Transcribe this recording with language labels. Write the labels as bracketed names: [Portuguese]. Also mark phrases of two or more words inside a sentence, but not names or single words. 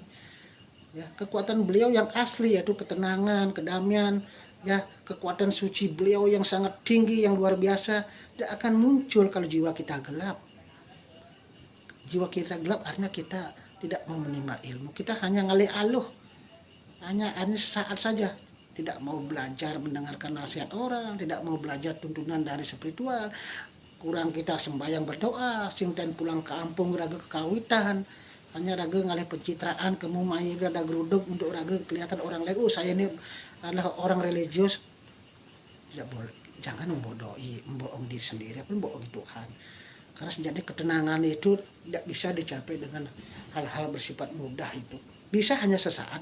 [Indonesian] Ya, kekuatan beliau yang asli yaitu ketenangan, kedamaian, ya kekuatan suci beliau yang sangat tinggi, yang luar biasa, tidak akan muncul kalau jiwa kita gelap. Jiwa kita gelap artinya kita tidak mau menimba ilmu, kita hanya [Balinese] ngalih aluh, [Indonesian] hanya sesaat saja, tidak mau belajar mendengarkan nasihat orang, tidak mau belajar tuntunan dari spiritual, kurang kita sembahyang berdoa, sinten pulang ke kampung raga kekawitan, hanya raga ngalih pencitraan, [Balinese] kemu mayi gada geruduk [Indonesian] untuk raga kelihatan orang lain, saya ini adalah orang religius. Tidak boleh, jangan membohong diri sendiri pun bohong Tuhan, karena sejati ketenangan itu tidak bisa dicapai dengan hal-hal bersifat mudah. Itu bisa hanya sesaat.